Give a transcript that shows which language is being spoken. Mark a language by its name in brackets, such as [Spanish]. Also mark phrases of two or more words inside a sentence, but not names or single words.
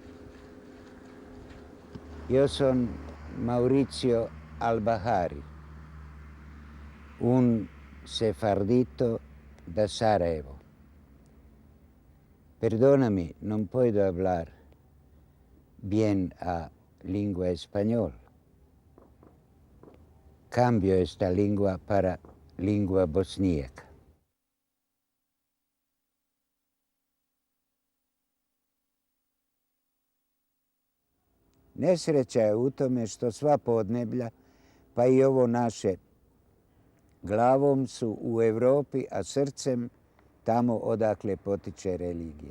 [Spanish] Yo soy Mauricio Albahari, un sefardito de Sarajevo. Perdóname, no puedo hablar bien a lengua español. Cambio esta lengua para lengua bosníaca. [Bosnian] Nesreća je u tome što sva podneblja, pa i ovo naše, glavom su u Europi, a srcem tamo odakle potiče religija.